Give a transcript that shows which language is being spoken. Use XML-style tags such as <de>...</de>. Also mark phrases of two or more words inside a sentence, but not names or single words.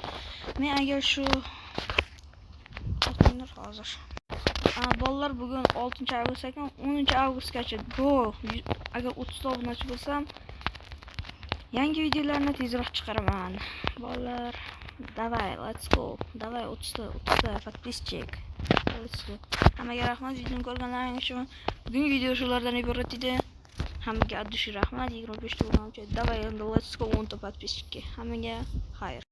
<uz>Men agar shu hozir bolalar bugun 6-avgust ekan, 10-avgustgacha go. Agar 30 ta obunachi bo'lsam, yangi videolarni tezroq chiqaraman. Bolalar, давай,</uz> <en>let's go.</en> <ru>Давай 30 ta подписчик.</ru> <en>Let's go.</en> <uz>Hammaga rahmat videoni ko'rganlaringiz uchun. Bugungi video shulardan iborat edi. Hammaga addish rahmat. 25 ta obunachi. Давай,</uz> <en>let's go</en> <uz>10 ta подписчикка. Hammaga xayr.</uz>